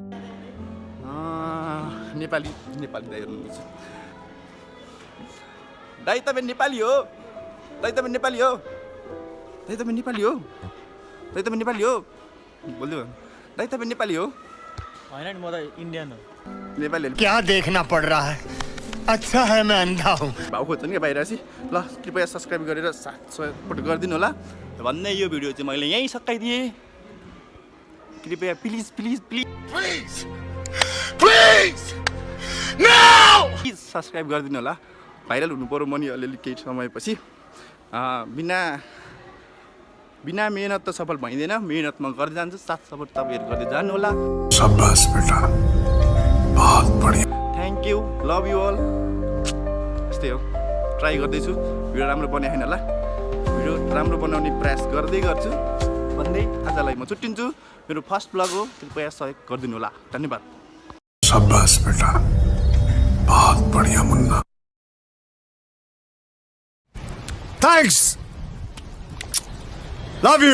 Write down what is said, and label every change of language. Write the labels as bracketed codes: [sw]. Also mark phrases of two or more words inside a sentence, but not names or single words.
[ne] नेपाली दाइ हुनुहुन्छ। दाइ तपाईँ नेपाली हो? दाइ तपाईँ नेपाली हो? दाइ तपाईँ नेपाली हो? दाइ तपाईँ नेपाली हो? बोल्दै भयो। दाइ तपाईँ नेपाली हो? होइन नि, म त इन्डियन हो। नेपालीहरू [hi] क्या देखना पड़ रहा है? अच्छा है मैं अंधा हूँ। [ne] भाउ खोज्छ नि बाहिर चाहिँ। ल, कृपया सब्सक्राइब गरेर साथ सपोर्ट गरिदिनु होला भन्दै यो भिडियो चाहिँ मैले यहीँ सकाइदिएँ। कृपया प्लिज सब्सक्राइब गरिदिनु होला। भाइरल हुनु पऱ्यो म नि अलिअलि केही समयपछि। बिना मेहनत त सफल भइँदैन, मेहनत म गर्दै जान्छु, साथ सपोर्ट तपाईँहरू गर्दै जानु होला। [hi] शाबाश बेटा, बहुत बढिया। [en] thank you, love you all. [ne] यस्तै हो, ट्राई गर्दैछु भिडियो राम्रो बनाएन होला, भिडियो राम्रो बनाउने प्रयास गर्छु भन्दै आजलाई म छुट्टिन्छु। मेरो [en] first vlog [ne] हो, कृपया सहयोग गरिदिनु होला। धन्यवाद। [hi] शाबाश बेटा, बहुत बढिया मुन्ना। [en] thanks, love you.